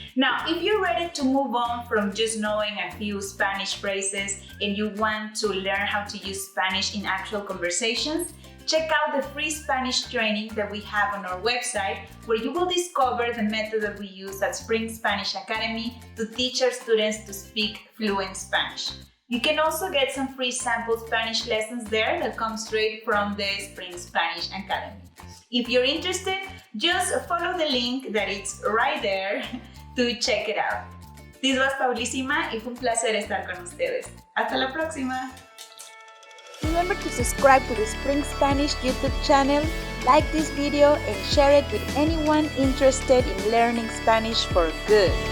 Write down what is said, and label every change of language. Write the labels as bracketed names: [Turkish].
[English] Now, if you're ready to move on from just knowing a few Spanish phrases and you want to learn how to use Spanish in actual conversations, check out the free Spanish training that we have on our website, where you will discover the method that we use at Spring Spanish Academy to teach our students to speak fluent Spanish. You can also get some free sample Spanish lessons there that come straight from the Spring Spanish Academy. If you're interested, just follow the link that is right there to check it out. This was [Spanish] Paulísima y fue un placer estar con ustedes. Hasta la próxima. [English] Remember to subscribe to the Spring Spanish YouTube channel, like this video and share it with anyone interested in learning Spanish for good.